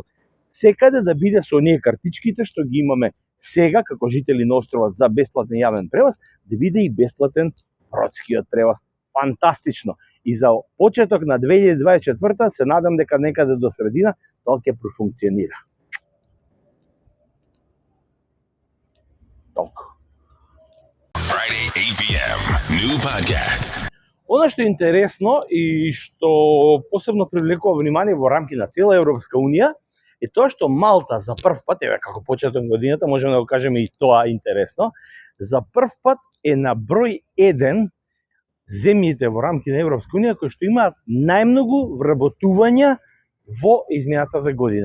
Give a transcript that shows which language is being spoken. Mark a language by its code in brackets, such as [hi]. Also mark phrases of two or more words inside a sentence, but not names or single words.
[mk] Секаде да биде со оние картичките што ги имаме сега како жители на островот за бесплатен јавен превоз, да биде и бесплатен бродскиот превоз. Фантастично. И за почеток на 2024 се надам дека некаде до средина тоа ќе профункционира. Толку. [en] Friday 8 p.m. New podcast. [mk] Она што е интересно и што посебно привлекува внимание во рамки на цела Европска Унија е тоа што Малта за прв пат, еве како почеток на годината, можеме да го кажеме и тоа интересно, за прв пат е на број 1 земјите во рамки на Европска Унија кои што имаат најмногу вработувања во изминатата година.